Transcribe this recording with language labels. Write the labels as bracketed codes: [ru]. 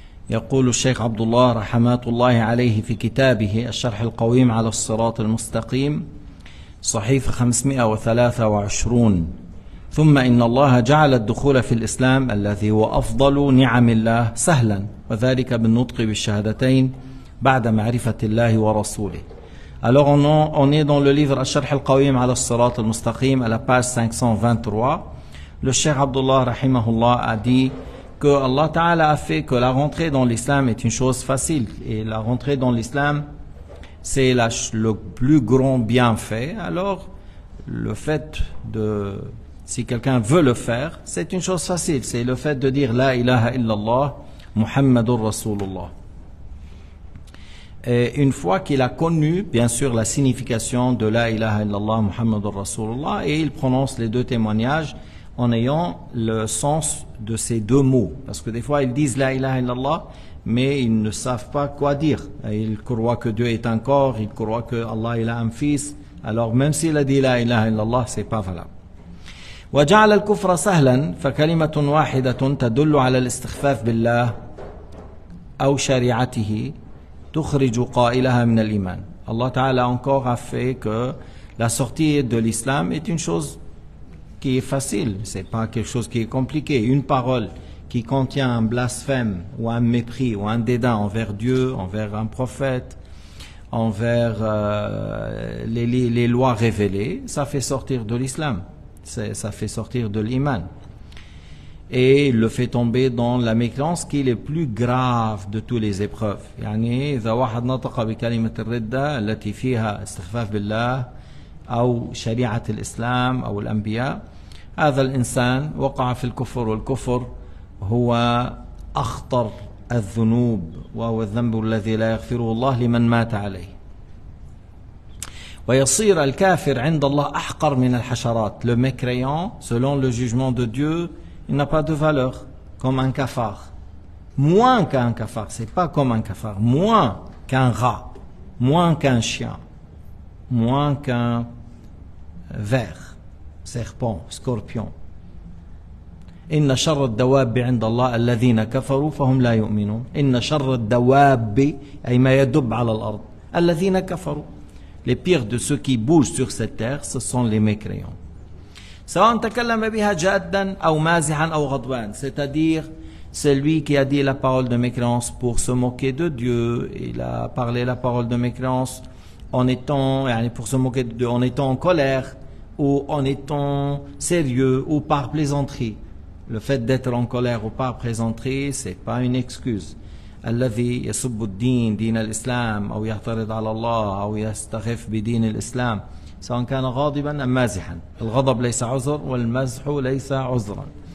[ar] يقول الشيخ عبد الله رحمات الله عليه في كتابه الشرح القويم على الصراط المستقيم صحيفة 523: ثم إن الله جعل الدخول في الإسلام الذي هو أفضل نعم الله سهلا، وذلك بالنطق بالشهادتين بعد معرفة الله ورسوله. [fr] Alors on est dans le livre Al-Sharh al-Qawim ala al-Sirat al-Mustaqim à la page 523. Le Cheikh Abdullah rahimahullah a dit que Allah Ta'ala a fait que la rentrée dans l'islam est une chose facile, et la rentrée dans l'islam c'est le plus grand bienfait. Alors le fait de, si quelqu'un veut le faire, c'est une chose facile, c'est le fait de dire [ar] La ilaha illallah Muhammadur Rasulullah. [fr] Et une fois qu'il a connu, bien sûr, la signification de [ar] La ilaha illallah Muhammadur Rasulullah, [fr] et il prononce les deux témoignages en ayant le sens de ces deux mots. Parce que des fois, ils disent [ar] La ilaha illallah, [fr] mais ils ne savent pas quoi dire. Ils croient que Dieu est un corps, ils croient que Allah il a un fils. Alors même s'il a dit [ar] La ilaha illallah, [fr] c'est pas valable. [ar] وجعل الكفر سهلا فكلمة واحدة تدل على الاستخفاف بالله أو شريعته تخرج قائلها من الإيمان. [fr] Allah Ta'ala encore a fait que la sortie de l'islam est une chose qui est facile, c'est pas quelque chose qui est compliqué. Une parole qui contient un blasphème ou un mépris ou un dédain envers Dieu, envers un prophète, envers les lois révélées, ça fait sortir de l'islam, ça fait sortir de l'iman. Et il le fait tomber dans la mécréance qui est le plus grave de toutes les épreuves. [ar] يعني إذا واحد نطق بكلمة الردة التي فيها استخفاف بالله أو شريعة الإسلام أو الأنبياء، هذا الإنسان وقع في الكفر، والكفر هو أخطر الذنوب، وهو الذنب الذي لا يغفره الله لمن مات عليه. ويصير الكافر عند الله أحقر من الحشرات. [fr] Le mécréant, selon le jugement de Dieu, il n'a pas de valeur, comme un cafard. Moins qu'un cafard, c'est pas comme un cafard, moins qu'un rat, moins qu'un chien, moins qu'un ver, serpent, scorpion. [ar] إن شر الدواب عند الله الذين كفروا فهم لا يؤمنون. إن شر الدواب أي ما يدب على الأرض الذين كفروا. [fr] Les pires de ceux qui bougent sur cette terre, ce sont les mécréants. [ar] سواء تكلم بها جادا أو مازحا أو غضبان. [fr] C'est-à-dire celui qui a dit la parole de mécréance pour se moquer de Dieu, il a parlé la parole de mécréance en étant, pour se moquer de Dieu, en étant en colère ou en étant sérieux ou par plaisanterie. Le fait d'être en colère ou par plaisanterie, c'est pas une excuse. [ar] الذي يسب الدين دين الإسلام أو يعترض على الله أو يستخف بدين الإسلام سواء كان غاضبا أم مازحا. الغضب ليس عذر والمزح ليس عذرا.